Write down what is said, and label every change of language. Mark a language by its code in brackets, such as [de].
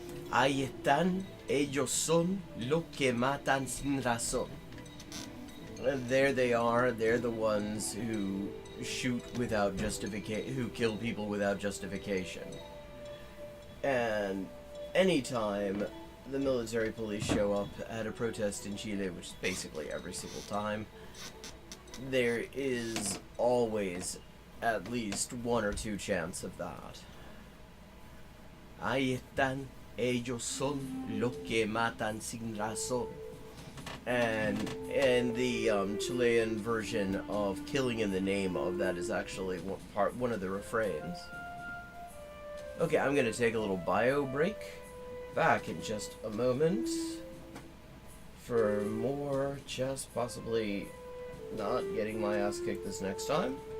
[es] Ahí están, ellos son los que matan sin razón. [en] There they are, they're the ones who shoot without justification, who kill people without justification. And anytime the military police show up at a protest in Chile, which is basically every single time, there is always at least one or two chants of that. [es] Ahí están, ellos son los que matan sin razón. [en] And the Chilean version of "Killing in the Name of" that is actually one of the refrains. Okay, I'm gonna take a little bio break. Back in just a moment for more chess, possibly not getting my ass kicked this next time.